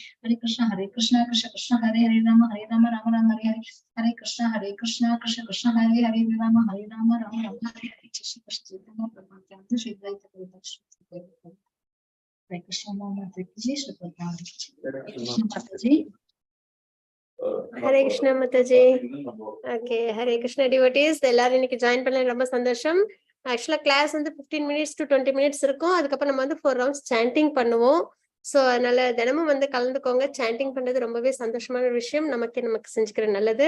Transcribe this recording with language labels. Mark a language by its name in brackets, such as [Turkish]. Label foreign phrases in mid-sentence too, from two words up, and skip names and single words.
[Sanskrit] Hare Krishna Krishna Krishna Hare Hare Rama Rama Hare Hare. Hare Krishna Krishna Krishna Hare Hare Rama Rama Hare Hare. Hare Krishna Mataji, हरे कृष्ण माताजी. [Tamil] ஓகே, [Sanskrit] हरे कृष्ण [Tamil] டிவோட்டீஸ் எல்லாரும் இன்னைக்கு ஜாயின் பண்ணல, ரொம்ப சந்தோஷம். ஆக்சுவலா கிளாஸ் வந்து [English] 15 minutes to 20 minutes [Tamil] இருக்கும். அதுக்கப்புறம் நம்ம வந்து 4 rounds சாண்டிங் பண்ணுவோம். ஸோ அதனால தினமும் வந்து கலந்துக்கோங்க. சாண்டிங் பண்றது ரொம்பவே சந்தோஷமான விஷயம், நமக்கு செஞ்சுக்கிற நல்லது.